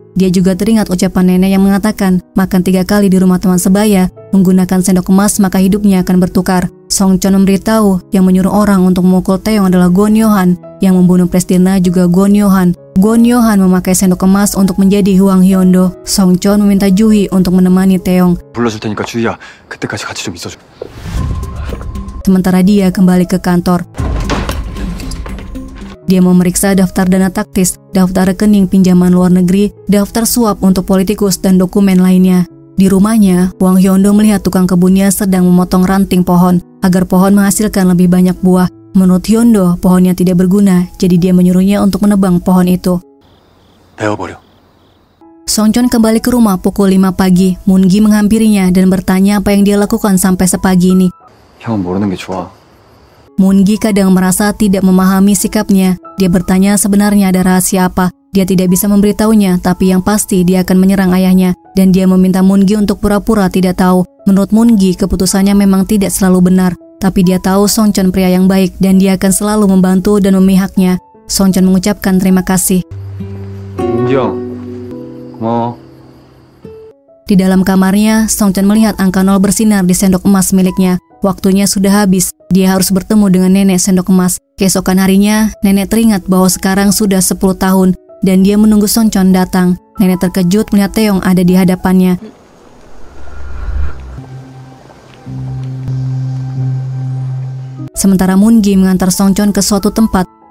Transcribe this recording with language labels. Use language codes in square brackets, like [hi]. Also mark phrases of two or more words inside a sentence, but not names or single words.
[id] Dia juga teringat ucapan nenek yang mengatakan makan 3 kali di rumah teman sebaya, menggunakan sendok emas maka hidupnya akan bertukar. Song Chon memberitahu yang menyuruh orang untuk memukul Taeyong adalah Gon Yo-han, yang membunuh Prestirna juga Gon Yo-han. Gon Yo-han memakai sendok emas untuk menjadi Hwang Hyeon-do. Song Chon meminta Ju-hee untuk menemani Taeyong. [ko] 불러줄 테니까 주희야, 그때까지 같이 좀 있어줘. [id] Sementara dia kembali ke kantor. Dia memeriksa daftar dana taktis, daftar rekening pinjaman luar negeri, daftar suap untuk politikus, dan dokumen lainnya. Di rumahnya, Hwang Hyeon-do melihat tukang kebunnya sedang memotong ranting pohon agar pohon menghasilkan lebih banyak buah. Menurut Hyeon-do, pohonnya tidak berguna, jadi dia menyuruhnya untuk menebang pohon itu. [ko] 베어버려. [id] Song Chon kembali ke rumah pukul 5 pagi. Moon-gi menghampirinya dan bertanya apa yang dia lakukan sampai sepagi ini. [ko] 형은 모르는 게 좋아. [id] Moon-gi kadang merasa tidak memahami sikapnya. Dia bertanya sebenarnya ada rahasia apa. Dia tidak bisa memberitahunya, tapi yang pasti dia akan menyerang ayahnya. Dan dia meminta Moon-gi untuk pura-pura tidak tahu. Menurut Moon-gi, keputusannya memang tidak selalu benar. Tapi dia tahu Song Chon pria yang baik dan dia akan selalu membantu dan memihaknya. Song Chon mengucapkan terima kasih. [ko] 민기 형, 고마워. [id] Di dalam kamarnya, Song Chon melihat angka 0 bersinar di sendok emas miliknya. Waktunya sudah habis. Dia harus bertemu dengan nenek sendok emas. Keesokan harinya, nenek teringat bahwa sekarang sudah 10 tahun dan dia menunggu Song Chon datang. Nenek terkejut melihat Taeyong ada di hadapannya. Sementara Moon-gi mengantar Song Chon ke suatu tempat.